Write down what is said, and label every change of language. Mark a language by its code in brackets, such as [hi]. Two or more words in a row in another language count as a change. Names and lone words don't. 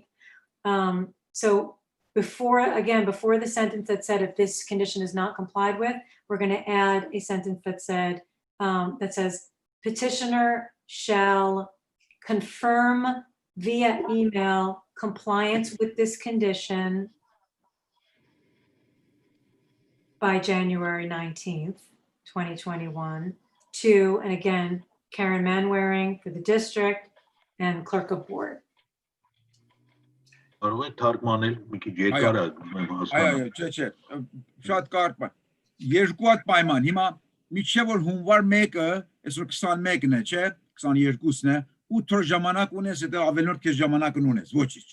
[en] So before the sentence that said if this condition is not complied with, we're going to add a sentence that says petitioner shall confirm via email compliance with this condition by January 19th, 2021 to, and again, Karen Manwaring for the district and clerk of board. [hy] Կարող է թարգմանել մի քիչ երկար է Այո, չէ, շատ կարճ բան։ Երկու հատ պայման։ Հիմա միջև որ հունվար 1-ը, այսօր 21-ն է, չէ, 22-ն է, 8 օր ժամանակ ունես, հետո ավելորդ քեզ ժամանակ ունես, ոչինչ։